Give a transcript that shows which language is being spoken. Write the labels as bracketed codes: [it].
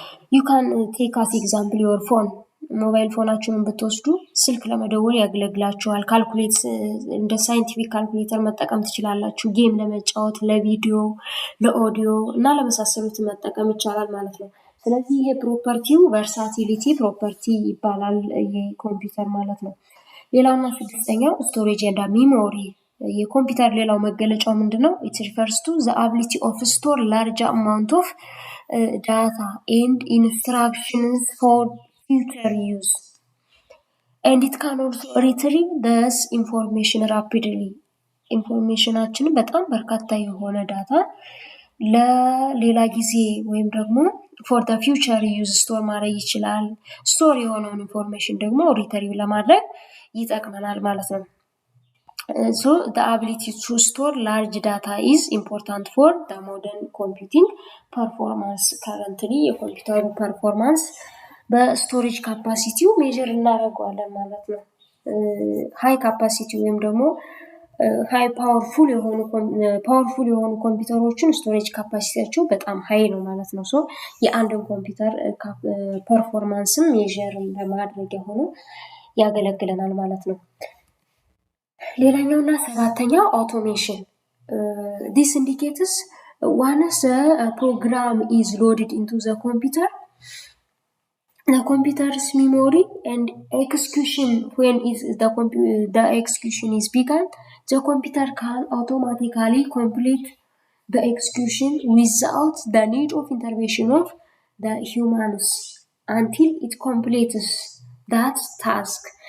[en] you can take as example your phone [am] ሞባይል ፎናችሁን ብትወስዱ ስልክ ለመደወል ያገለግላችኋል። ካልኩሌት እንደ ሳይንቲፊክ ካልኩሌተር መጠቀም ትችላላችሁ። ጌም ለመጫወት፣ ለቪዲዮ፣ ለኦዲዮ እና ለመሳሰሉት መጠቀም ይቻላል ማለት ነው። ስለዚህ ይሄ ፕሮፐርቲው ቨርሳቲሊቲ ፕሮፐርቲ ይባላል የኮምፒውተር ማለት ነው። ሌላውና ስድስተኛው ስቶሬጅ እና ሚሞሪ። የኮምፒውተር ሌላው መገለጫው ምንድነው? [en] it refers to the ability of store large amount of data and instructions for future use and it can also retrieve this information rapidly። [am] ኢንፎርሜሽናችንን በጣም በርካታ የሆነ ዳታ ለሌላ ጊዜ ወይም ደግሞ [en] ፎር ዘ ፊውቸር ዩዝ [am] ስቶር ማድረግ ይችላል። ስቶር የሆነውን ኢንፎርሜሽን ደግሞ ሪትሪቭ ለማድረግ ይጠቅመናል ማለት ነው። [en] So the ability to store large data is important for the modern computing performance. [am] Currently የኮምፒውተሩ ፐርፎርማንስ በስቶሬጅ ካፓሲቲው ሜጀር እናደርገዋለን ማለት ነው። ሃይ ካፓሲቲ ወይም ደግሞ ሃይ ፓወርፉል የሆኑ ኮምፒውተሮችን ስቶሬጅ ካፓሲቲያቸው በጣም ሃይ ነው ማለት ነው። ሶ የአንድን ኮምፒውተር ፐርፎርማንስም ሜጀር ለማድረጊያ ሆኖ ያገለግለናል ማለት ነው። ሌላኛውና ሰባተኛው automation. [en] This indicates once the program is loaded into the computer's memory and execution when the execution is begun, the computer can automatically complete the execution without the need of intervention of the humans until it completes that task.